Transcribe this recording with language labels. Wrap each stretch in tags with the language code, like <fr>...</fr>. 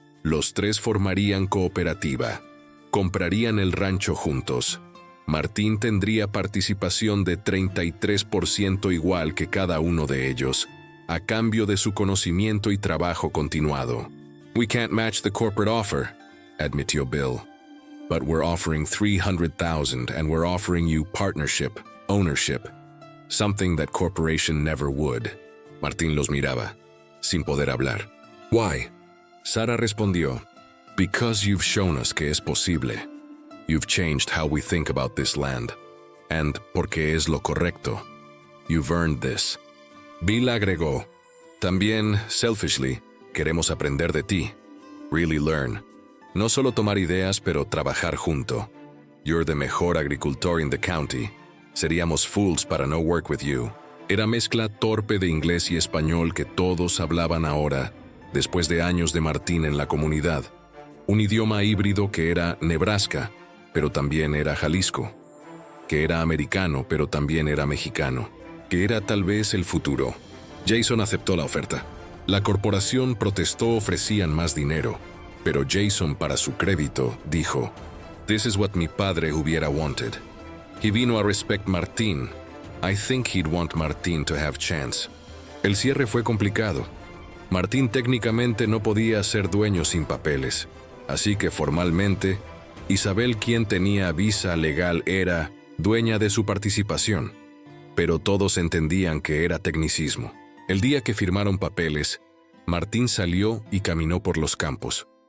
<es>Los 3 formarían cooperativa. Comprarían el rancho juntos. Martín tendría participación de 33% igual que cada uno de ellos, a cambio de su conocimiento y trabajo continuado.</es> <en>We can't match the corporate offer,</en> <es>admitió</es> <en>Bill. But we're offering $300,000 and we're offering you partnership, ownership, something that corporation never would.</en> <es>Martín los miraba, sin poder hablar.</es> <en>Why? Sarah</en> <es>respondió,</es> <en>Because you've shown us</en> <es>que es posible.</es> <en>You've changed how we think about this land. And</en> <es>porque es lo correcto.</es> <en>You've earned this.</en> <es>Bill agregó, también,</es> <en>selfishly,</en> <es>queremos aprender de ti.</es> <en>Really learn.</en> <es>No solo tomar ideas, pero trabajar junto.</es> <en>You're the</en> <es>mejor agricultor</es> <en>in the county.</en> <es>Seríamos</es> <en>fools</en> <es>para no</es> <en>work with you.</en> <es>Era mezcla torpe de inglés y español que todos hablaban ahora, después de años de Martín en la comunidad. Un idioma híbrido que era Nebraska, pero también era Jalisco. Que era americano, pero también era mexicano. Que era tal vez el futuro. Jason aceptó la oferta. La corporación protestó, ofrecían más dinero. Pero Jason, para su crédito, dijo,</es> <en>This is what</en> <es>mi padre hubiera</es> <en>wanted. He</en> <es>vino a</es> <en>respect Martín. I think he'd want Martín to have chance.</en> <es>El cierre fue complicado. Martín técnicamente no podía ser dueño sin papeles. Así que formalmente, Isabel, quien tenía visa legal, era dueña de su participación. Pero todos entendían que era tecnicismo. El día que firmaron papeles, Martín salió y caminó por los campos.</es>